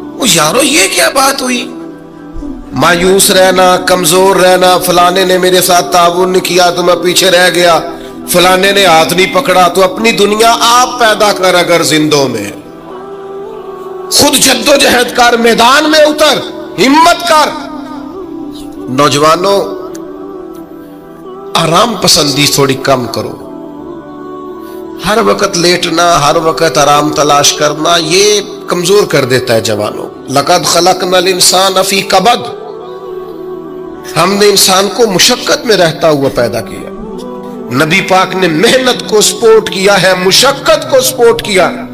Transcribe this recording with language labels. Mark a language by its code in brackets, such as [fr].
[ur] یارو یہ کیا بات ہوئی؟ مایوس رہنا، کمزور رہنا، فلانے نے میرے ساتھ تعاون نہیں کیا تو میں پیچھے رہ گیا، فلانے نے ہاتھ نہیں پکڑا. تو اپنی دنیا آپ پیدا کر، اگر زندوں میں خود جد و جہد کر، میدان میں اتر، ہمت کر. نوجوانوں آرام پسندی تھوڑی کم کرو. ہر وقت لیٹنا، ہر وقت آرام تلاش کرنا یہ کمزور کر دیتا ہے جوانوں. [ar] لقد خلقنا الانسان فی کبد، [ur] ہم نے انسان کو مشقت میں رہتا ہوا پیدا کیا. نبی پاک نے محنت کو سپورٹ کیا ہے، مشقت کو سپورٹ کیا.